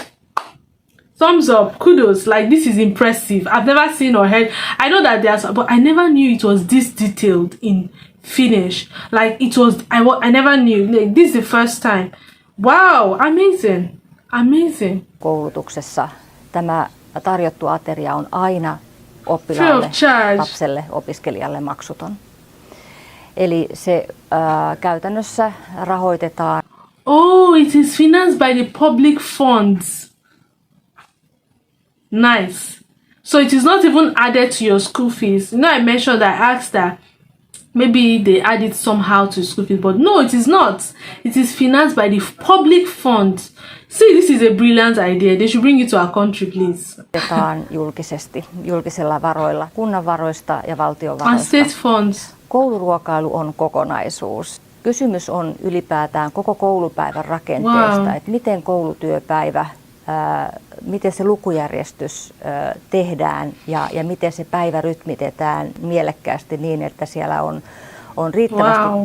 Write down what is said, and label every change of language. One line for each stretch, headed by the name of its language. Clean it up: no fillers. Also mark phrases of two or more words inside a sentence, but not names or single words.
English: Thumbs up, kudos. Like, this is impressive. I've never seen or heard. I know that there's, but I never knew it was this detailed in Finnish. Like, it was, I never knew. Like, this is the first time. Wow, amazing, amazing.
Finnish: Koulutuksessa tämä tarjottu ateria on aina oppilaalle, lapselle, opiskelijalle maksuton. Eli se käytännössä rahoitetaan.
English: Oh, it is financed by the public funds. Nice. So it is not even added to your school fees. You know, I mentioned that I asked that maybe they add it somehow to school fees, but no, it is not. It is financed by the public funds. See, this is a brilliant idea. They should bring it to our country, please.
Finnish: Julkisesti, julkisilla varoilla, kunnan varoista ja valtion varoista.
English: And state funds.
Finnish: Kouluruokailu on kokonaisuus. Kysymys on ylipäätään koko koulupäivän rakenteesta, wow. Että miten koulutyöpäivä, miten se lukujärjestys tehdään ja miten se päivä rytmitetään mielekkäästi niin, että siellä on riittävästi wow.